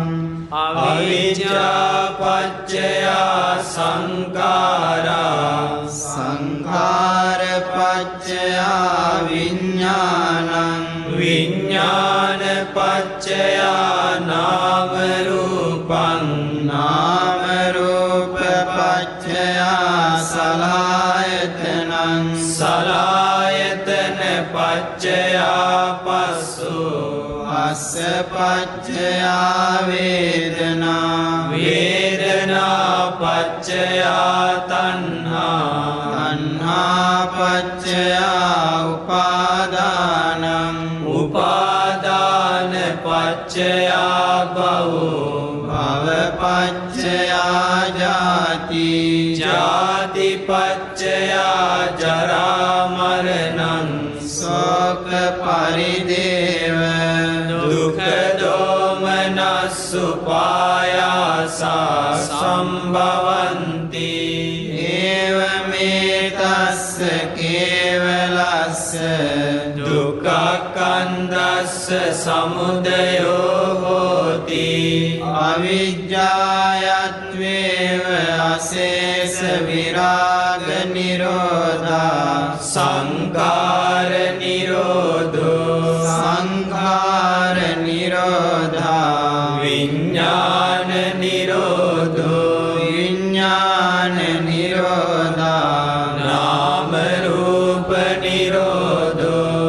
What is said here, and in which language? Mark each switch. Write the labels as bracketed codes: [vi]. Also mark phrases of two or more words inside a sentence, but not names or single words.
[pi] අවිජ්ජා පච්චයා සංඛාරා සංඛාර පච්චයා විඥානං විඥාන පච්චයා නාම රූපං නාම රූප පච්චයා සලආයතනං සලායතන පච්චයා පස්සෝ අස්ස පච්චයා වේදනා වේදනා පච්චයා තණ්හා තණ්හා පච්චයා උපාදානං උපාදාන පච්චයා භවෝ භව පච්චයා ජාති ජාති පච්චයා ජරා මරණං ශෝක පරිදේව දුක්ඛ දෝමනස්සු පායාසා සම්භවಂತಿ ඒවමේ තස්ස කේවලස්ස දුක්ඛකන්දස්ස සමුදයෝ හෝති අවිජ්ජායත්වේව අශේෂ විරාග නිරෝධා සංඛාර නිරෝධෝ සංඛාර නිරෝධා විඥාන නිරෝධෝ විඥාන නිරෝධා නාම රූප නිරෝධෝ